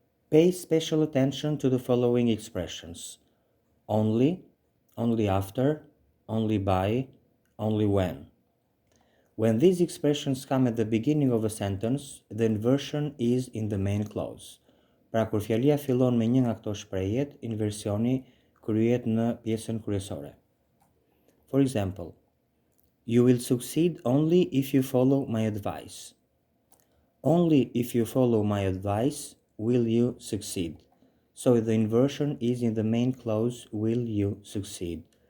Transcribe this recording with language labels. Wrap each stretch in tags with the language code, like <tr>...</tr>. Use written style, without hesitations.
<en>Pay special attention to the following expressions: only, only after, only by, only when. When these expressions come at the beginning of a sentence, the inversion is in the main clause.</en> <sq>Pra kur fjalia fillon me një nga këto shprehjet, inversioni kryhet në pjesën kryesore.</sq> <en>For example, you will succeed only if you follow my advice. Only if you follow my advice will you succeed. So the inversion is in the main clause, will you succeed.</en>